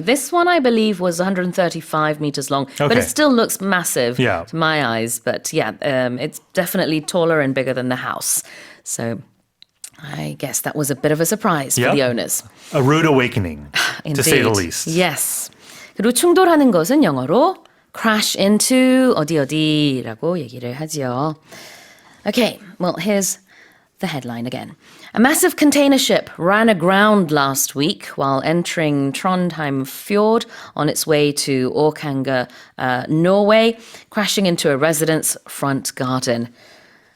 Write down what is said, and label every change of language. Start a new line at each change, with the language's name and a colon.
English: This one, I believe, was 135 meters long, but it still looks massive to my eyes. But it's definitely taller and bigger than the house. So I guess that was a bit of a surprise for the owners. A rude awakening, to say the least. Yes.
Korean: 그리고 충돌하는 것은 영어로 crash into 어디라고 얘기를 하죠.
English: Okay, well, here's the headline again. A massive container ship ran aground last week while entering Trondheim Fjord on its way to Orkanger, Norway, crashing into a resident's front garden. And my apologies also if I butchered those pronunciations.